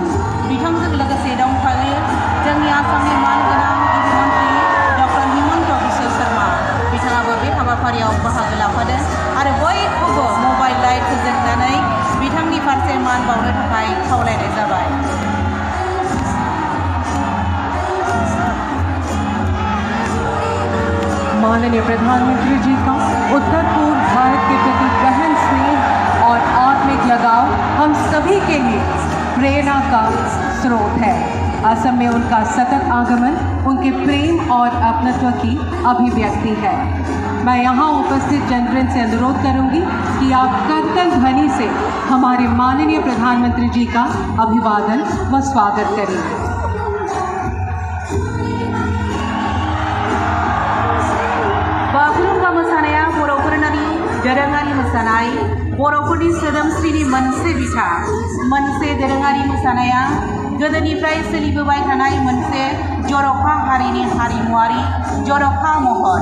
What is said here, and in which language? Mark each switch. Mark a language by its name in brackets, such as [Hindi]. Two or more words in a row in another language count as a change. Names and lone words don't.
[Bodo] बिथांजों लोगोसे दंफायो जोंनि आसामनि मानगोनां गिबि मन्त्री डक्टर हिमन्त बिश्व शर्मा। बिथाङाबो बे हाबाफारियाव बाहागो लाफादों आरो बयखौबो मबाइल लाइट फोजोंनानै बिथांनि फारसे मान बावनो थाखाय खावलायनाय जाबाय। [Hindi] माननीय प्रधानमंत्री जी का उत्तर पूर्व भारत के प्रति गहन स्नेह और आत्मिक लगाव हम सभी के लिए प्रेरणा का स्रोत है। असम में उनका सतत आगमन उनके प्रेम और अपनत्व की अभिव्यक्ति है। मैं यहाँ उपस्थित जनवृंद से अनुरोध करूँगी कि आप करतल ध्वनि से हमारे माननीय प्रधानमंत्री जी का अभिवादन व स्वागत करें। [Bodo] बागुरुम्बा मोसानाया बर'फोरनि दोरोङारि मोसानाय, बर'फोरनि सोदोमस्रिनि मोनसे बिथा। मोनसे दोरोङारि मोसानाया गोदोनिफ्राय सोलिबोबाय थानाय मोनसे जर'खा हारिनि हारिमुआरि जर'खा महर।